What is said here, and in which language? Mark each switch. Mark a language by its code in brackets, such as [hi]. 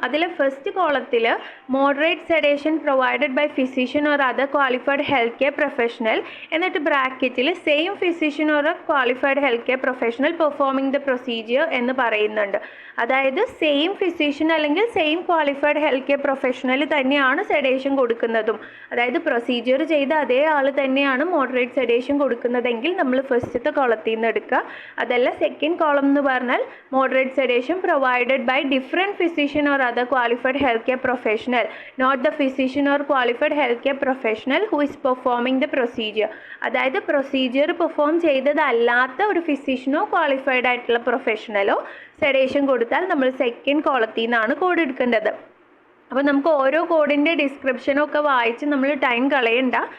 [ml] അതിൽ ഫസ്റ്റ് കോളത്തിൽ [en] moderate sedation provided by physician or other qualified health care professional, [ml] എന്നിട്ട് ബ്രാക്കറ്റിൽ [en] same physician or qualified health care professional performing the procedure [ml] എന്ന് പറയുന്നുണ്ട്. അതായത് same physician അല്ലെങ്കിൽ same qualified health care professional തന്നെയാണ് sedation കൊടുക്കുന്നതും. അതായത് പ്രൊസീജിയർ ചെയ്ത അതേ ആൾ തന്നെയാണ് മോഡറേറ്റ് സെഡേഷൻ കൊടുക്കുന്നതെങ്കിൽ നമ്മൾ ഫസ്റ്റത്തെ കോളത്തിൽ നിന്ന് എടുക്കുക. അതല്ല സെക്കൻഡ് കോളം എന്ന് പറഞ്ഞാൽ moderate sedation [en] provided by different physician or other qualified healthcare professional, not the physician or qualified healthcare professional who is performing the procedure. [ml] അതായത് പ്രൊസീജിയർ പെർഫോം ചെയ്തതല്ലാത്ത ഒരു ഫിസിഷ്യനോ ക്വാളിഫൈഡ് ആയിട്ടുള്ള പ്രൊഫഷണലോ സെഡേഷൻ കൊടുത്താൽ നമ്മൾ സെക്കൻഡ് കോളത്തിൽ നിന്നാണ് കോഡ് എടുക്കേണ്ടത്. അപ്പോൾ നമുക്ക് ഓരോ കോഡിൻ്റെ ഡിസ്ക്രിപ്ഷനൊക്കെ വായിച്ച് നമ്മൾ ടൈം കളയണ്ട.